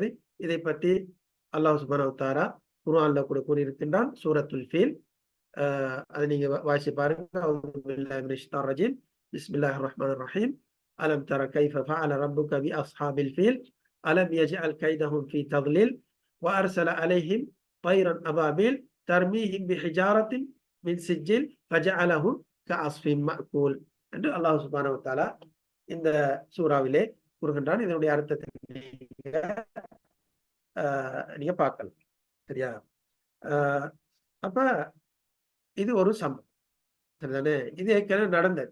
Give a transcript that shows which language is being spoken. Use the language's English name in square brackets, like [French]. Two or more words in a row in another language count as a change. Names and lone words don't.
[Tamil] இதை பற்றி அல்லாஹ் [Arabic] سبحانه وتعالى [Tamil] குர்ஆன்ல கூட கூறியிருக்கின்றான். சூரத்துல் ஃபீல், அதை நீங்க வாசிச்சு பாருங்க. [Arabic] أعوذ بالله من الشيطان الرجيم. بسم الله الرحمن الرحيم. ألم تر كيف فعل ربك بأصحاب الفيل ألم يجعل كيدهم في تضليل وأرسل عليهم طيرًا أبابيل ترميهم بحجارة من سجيل فجعلهم كعصف مأكول [Tamil] என்று அல்லாஹ் [Arabic] سبحانه وتعالى [Tamil] இந்த சூறாவிலே கூறுகின்றான். இதனுடைய அர்த்தத்தை நீங்க பார்க்கலாம். சரியா? அப்ப இது ஒரு சம்பவம். சரிதானே? இது ஏற்கனவே நடந்தது.